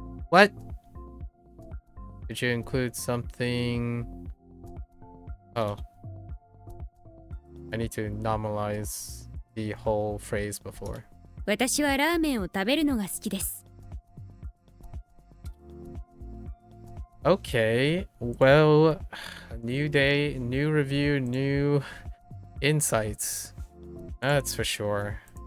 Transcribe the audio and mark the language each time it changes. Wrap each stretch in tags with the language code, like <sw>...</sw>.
<en>What? Did you include something? Oh. I need to normalize the whole phrase before.</en> <ja>私はラーメンを食べるのが好きです。</ja> <en>Okay, well, new day, new review, new insights. That's for sure.</en>